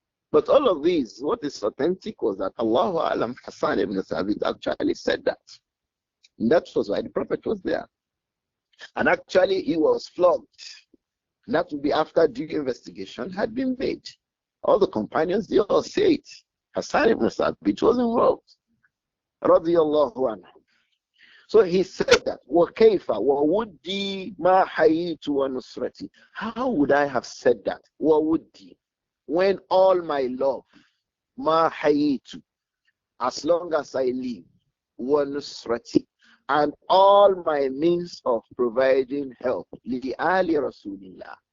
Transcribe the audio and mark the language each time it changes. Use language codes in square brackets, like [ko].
[en] But all of these, what is authentic was that Allahu A'lam, Hassan ibn Thabit actually said that. And that was why the Prophet was there. And actually he was flogged. And that would be after due investigation had been made. All the companions, they all say it. Hassan ibn Thabit was involved. Radiyallahu anhu. So he said that, [ar] وَكَيْفَ وَوُدِّي مَا حَيِّيتُ وَنُصْرَتِي. [en] How would I have said that? [ar] وَوُدِّي, [en] when all my love, [ar] مَا حَيِّيتُ, [en] as long as I live, [ar] وَنُصْرَتِي, [en] and all my means of providing help, [ar] لِآلِ رَسُولِ اللَّهِ.